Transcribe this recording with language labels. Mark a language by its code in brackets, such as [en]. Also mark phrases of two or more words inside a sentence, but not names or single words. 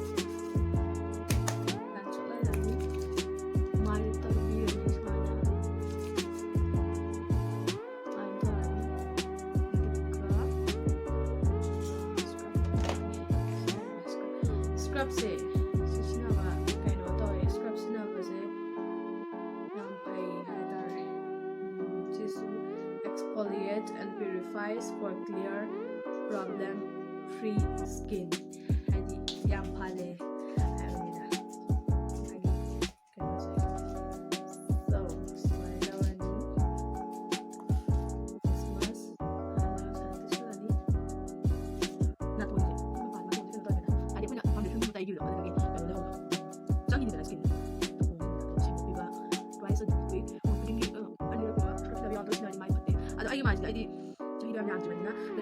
[mni] ꯆꯣꯠꯍꯜꯂꯅꯤ ꯃꯥꯏ ꯇꯩꯕꯤꯔꯅꯤ ꯁꯨꯃꯥꯏꯅ ꯁ꯭ꯀ꯭ꯔꯕꯁꯦ ꯁꯤꯖꯤꯟꯅꯕ ꯀꯩꯅꯣ ꯇꯧꯋꯦ ꯁ꯭ꯀ꯭ꯔꯕ ꯁꯤꯖꯤꯟꯅꯕꯁꯦ ꯌꯥꯝ ꯐꯩ ꯍꯥꯏꯇꯥꯔꯦ ꯁꯤꯁꯨ [en] exfoliates and purifies for clear problem free skin [mni] ꯍꯥꯏꯗꯤ ꯌꯥꯝ ꯐꯜꯂꯦ ꯍꯥꯏꯕꯅꯤꯗ ꯃꯥꯒꯤ ꯀꯩꯅꯣꯁꯦ ꯁꯣ ꯁꯨꯃꯥꯏꯅ ꯂꯧꯔꯅꯤ ꯈ꯭ꯔꯤꯁꯃꯥꯁ ꯇꯩꯁꯜꯂꯅꯤ ꯅꯥꯇꯣꯟꯁꯦ ꯅꯥꯇꯣꯟꯁꯦ ꯀꯩꯅꯣ ꯇꯧꯋꯦꯗꯅ ꯍꯥꯏꯗꯤ ꯑꯩꯈꯣꯏꯅ ꯐꯥꯎꯟꯗꯦꯁꯟꯒꯨꯝꯕ ꯇꯩꯈꯤꯕꯗꯣ ꯑꯗꯨꯗꯒꯤ ꯀꯩꯅꯣ ꯂꯩꯍꯧꯕ ꯆꯪꯈꯤꯅꯤꯗꯅ ꯁ꯭ꯀꯤꯟ ꯁꯦꯡꯗꯣꯛꯄꯤꯕ ꯇ꯭ꯋꯥꯏꯁ ꯑꯗꯨꯒꯤ ꯈꯨꯗꯤꯡꯒꯤ ꯑꯅꯤꯔꯛꯀꯨꯝꯕ ꯁ꯭ꯀ꯭ꯔꯕ ꯌꯥꯎꯗꯕ ꯁꯤꯖꯤꯟꯅꯔꯗꯤ ꯃꯥꯏ ꯐꯠꯇꯦ ꯑꯗꯣ ꯑꯩꯒꯤ ꯃꯥꯏꯁꯤꯗꯤ ꯑꯩꯗꯤ ꯆꯍꯤꯗꯣ ꯌꯥꯝ ꯌꯥꯝꯗ꯭ꯔꯤꯕꯅꯤꯅ ꯀꯩꯅꯣ